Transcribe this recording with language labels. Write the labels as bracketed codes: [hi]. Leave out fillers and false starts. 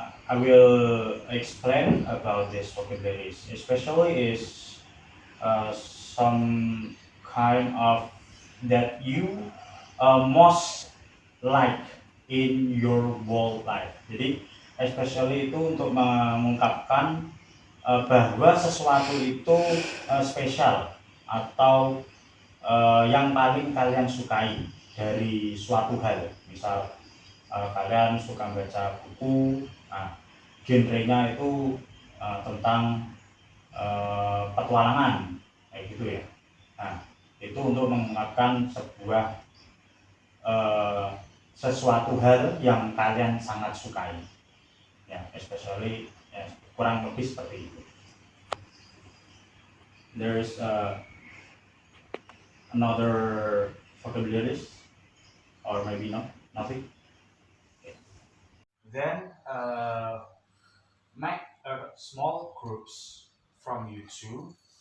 [en] I will explain about this vocabularies. Especially is some kind of that you most like in your whole life. [id] Jadi, especially itu untuk mengungkapkan bahwa sesuatu itu spesial atau yang paling kalian sukai dari suatu hal. Misal kalian suka baca buku, nah, genrenya itu tentang petualangan, kayak gitu ya. Nah, itu untuk mengungkapkan sebuah sesuatu hal yang kalian sangat sukai, ya, especially ya, kurang lebih seperti itu. [en] There is another vocabularies, or maybe nothing. Then make small groups from you two.